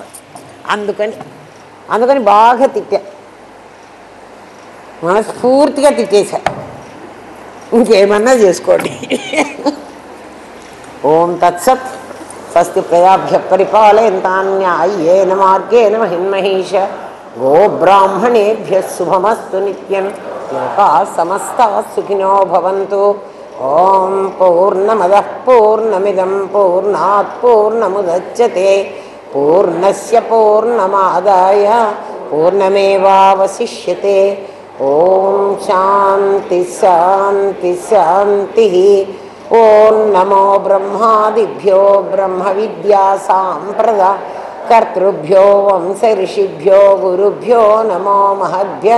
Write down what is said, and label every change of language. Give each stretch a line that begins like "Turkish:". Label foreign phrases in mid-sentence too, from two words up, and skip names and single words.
Telugu: అందుకని బాగా తిట్టా, మనస్ఫూర్తిగా తిట్టేశా. ఇంకేమన్నా చేసుకోండి.
Sanskrit: ఓం తత్సత్. స్వస్తి ప్రజాభ్య పరిపాలయంతాన్యాయేన మార్గేణ మహిన్మహేష. గోబ్రాహ్మణేభ్యః శుభమస్తు నిత్యం. లోకాః సమస్తాః సుఖినో భవంతు. ఓం పూర్ణమదః పూర్ణమిదం పూర్ణాత్ పూర్ణముదచ్యతే పూర్ణస్య పూర్ణమాదాయ పూర్ణమేవావశిష్యతే. ఓం శాంతి శాంతి శాంతి. ఓం నమో బ్రహ్మాదిభ్యో బ్రహ్మ విద్యా సాంప్రదా కర్తృభ్యో వంశ ఋషిభ్యో గురుభ్యో నమో మహద్భ్యః.